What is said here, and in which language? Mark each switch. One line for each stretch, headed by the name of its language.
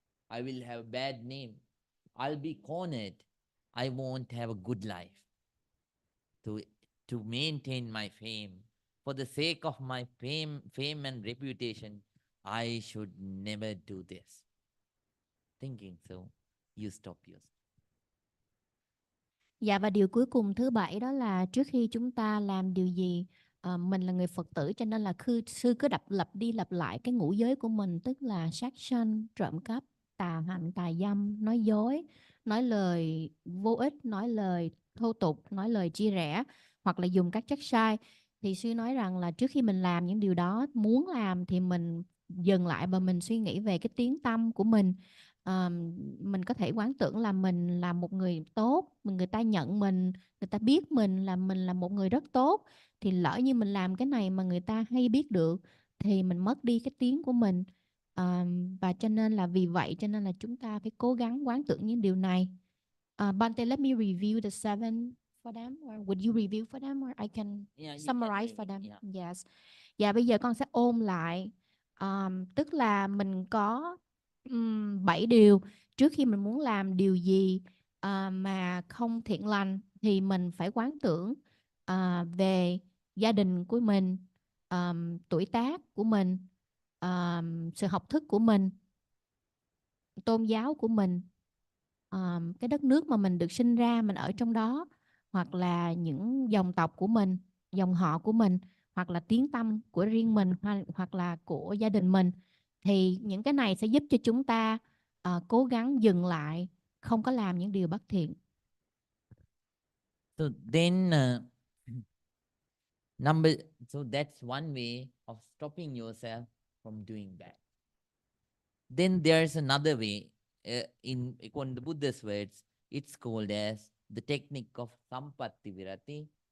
English: I will have a bad name. I'll be cornered. I won't have a good life. To to maintain my fame, for the sake of my fame and reputation, I should never do this. Thinking so, you stop yourself.
Vietnamese: Dạ, và điều cuối cùng thứ 7 đó là trước khi chúng ta làm điều gì, mình là người Phật tử cho nên là sư cứ lặp đi lặp lại cái ngũ giới của mình, tức là sát sanh, trộm cắp, tà hạnh, tà dâm, nói dối, nói lời vô ích, nói lời thô tục, nói lời chia rẽ, hoặc là dùng các chất sai. Thì sư nói rằng là trước khi mình làm những điều đó, muốn làm thì mình dừng lại và mình suy nghĩ về cái tiếng tâm của mình. Mình có thể quán tưởng là mình là một người tốt, người ta nhận mình, người ta biết mình là một người rất tốt, thì lỡ như mình làm cái này mà người ta hay biết được thì mình mất đi cái tiếng của mình. Và cho nên là vì vậy cho nên là chúng ta phải cố gắng quán tưởng những điều này.
English: Bante, let me review the seven for them, or would you review for them, or I can summarize for them?
Vietnamese: Yes. Dạ, bây giờ con sẽ ôn lại. Tức là mình có 7 điều trước khi mình muốn làm điều gì mà không thiện lành, thì mình phải quán tưởng về gia đình của mình, tuổi tác của mình, sự học thức của mình, tôn giáo của mình, cái đất nước mà mình được sinh ra, mình ở trong đó, hoặc là những dòng tộc của mình, dòng họ của mình, hoặc là tiếng tăm của riêng mình, hoặc là của gia đình mình. Thì những cái này sẽ giúp cho chúng ta cố gắng dừng lại, không có làm những điều bất thiện.
English: So then, so that's one way of stopping yourself from doing bad. Then there's another way, according to Buddha's words, it's called as the technique of Sampatti Virati.